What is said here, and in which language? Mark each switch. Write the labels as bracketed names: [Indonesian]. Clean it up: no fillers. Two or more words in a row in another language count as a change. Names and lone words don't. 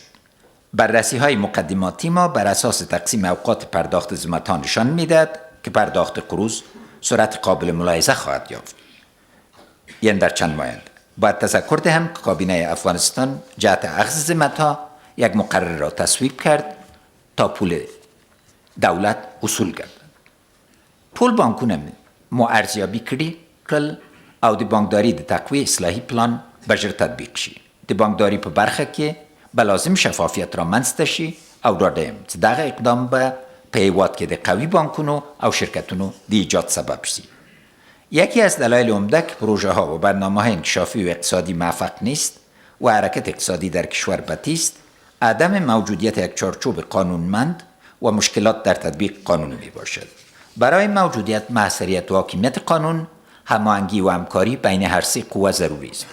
[Persian] بررسی های مقدماتی ما بر اساس تقسیم اوقات پرداخت ضمانت‌ها نشان می‌دهد که پرداخت قروض سرعت قابل ملاحظه خواهد یافت، یعنی در چند ماه آینده. باید تذکر دهم که کابینه افغانستان جهت اخذ ضمانت‌ها یک مقرر را تصویب کرد تا پول دولت اصول گردد. [Pashto] ټول بانکونه مو ارزیابي کړل او د بانکداري د تقویه اصلاحي پلان بشر تطبیق شي. د بانکداري په برخه کې به لازم شفافیت را منځته شي او ډاډه یم چې دغه اقدام به په هیواد کې د قوي بانکونو او شرکتونو د ایجاد سبب شي. [Persian] یکی از دلایل عمده که پروژه ها و برنامه های انکشافی و اقتصادی موفق نیست و حرکت اقتصادی در کشور بطی است، عدم موجودیت یک چارچوب قانونمند و مشکلات در تطبیق قانون می باشد. برای موجودیت موثریت و حاکمیت قانون، هماهنگی و همکاری بین هر سه قوه ضروری است.